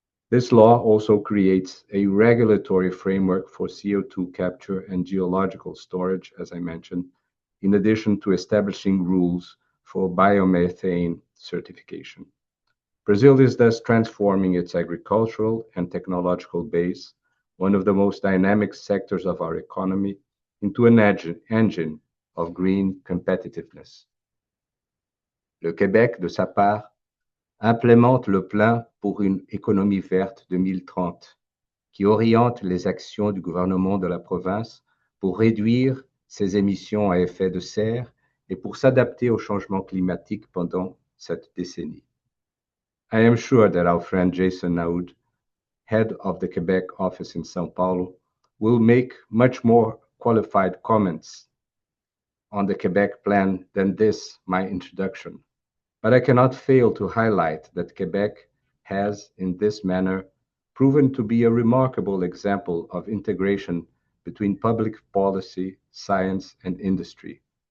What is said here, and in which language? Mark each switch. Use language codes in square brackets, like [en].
[en] This law also creates a regulatory framework for CO2 capture and geological storage, as I mentioned, in addition to establishing rules for biomethane certification. Brazil is thus transforming its agricultural and technological base, one of the most dynamic sectors of our economy, into an engine of green competitiveness. [fr] Le Québec, de sa part, implémente le plan pour une économie verte 2030, qui oriente les actions du gouvernement de la province pour réduire ses émissions à effet de serre et pour s'adapter au changement climatique pendant cette décennie. [en] I am sure that our friend Jason Naoud, head of the Quebec office in São Paulo, will make much more qualified comments on the Quebec plan than this, my introduction. But I cannot fail to highlight that Quebec has, in this manner, proven to be a remarkable example of integration between public policy, science, and industry.